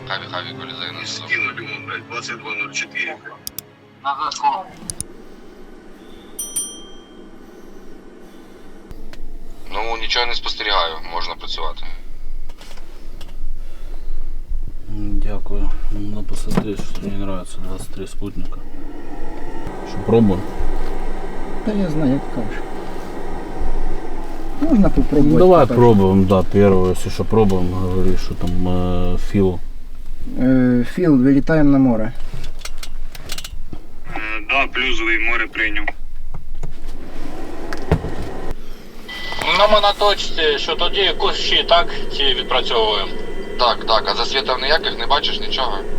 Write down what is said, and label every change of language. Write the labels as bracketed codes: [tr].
[uk] Хаві, вилізай на стіл. Скинули йому, блядь, 22.04. Ну, нічого не спостерігаю, можна працювати. Дякую. [ru] Ну, посмотри, что мне нравится 23 спутника. Что, пробуем? [uk] Та я знаю, як кажеш. Можна попробувати. Ну, давай так. [ru] пробуем, да, первое, если что, пробуем, говори, что там Фил. [uk] Філ, вилітаємо на море. [ru] Да, [uk] плюсовий, море прийняв. Ну, ми на точці, що тоді кущі, так, ті відпрацьовуємо. Так, так, а засвітів ніяких не бачиш нічого?